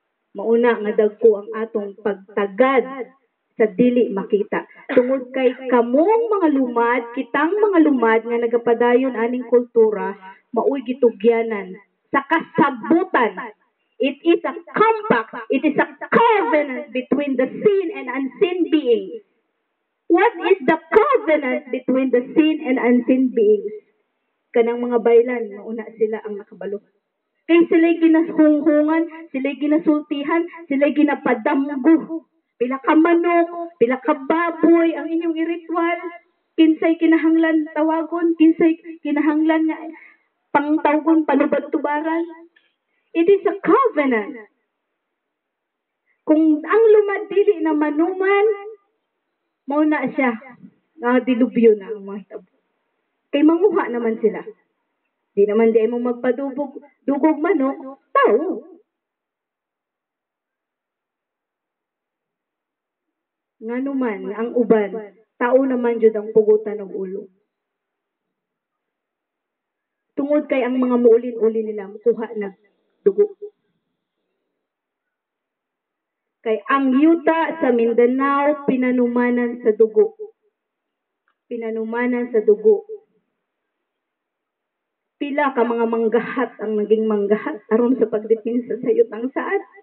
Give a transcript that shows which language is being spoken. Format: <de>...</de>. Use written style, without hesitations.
<ceb>Mauna nga dagko ang atong pagtagad sa dili makita. Tungod kay kamong mga lumad, kitang mga lumad nga nagapadayon aning kultura, maoy gitugyanan sa kasabutan.</ceb> <en>It is a compact, it is a covenant between the seen and unseen beings. What is the covenant between the seen and unseen beings?</en> <ceb>Kanang mga baylan, mauna sila ang nakabalo. Kaya sila'y ginahunghungan, sila'y ginasultihan, sila'y ginapadamgo. Pila ka manok, pila ka baboy, ang inyong iritual. Kinsay kinahanglan tawagon, kinsay kinahanglan nga pangtawgon, panubad-tubaran.</ceb> <en>It is a covenant.</en> <ceb>Kung ang lumad dili na manuman, mauna siya, dilubyo na ang mga hitabo. Kay manguha naman sila. Di naman di mo magpadugog manok, tao. Nga naman, ang uban, tao naman jud ang pugutan ng ulo. Tungod kay ang mga muulin-ulin nila, mukuha na dugo. Kay ang yuta sa Mindanao, pinanumanan sa dugo. Pinanumanan sa dugo. Pila ka mga manggahat ang naging manggahat aron sa pagdepensa sa yutang saad.</ceb>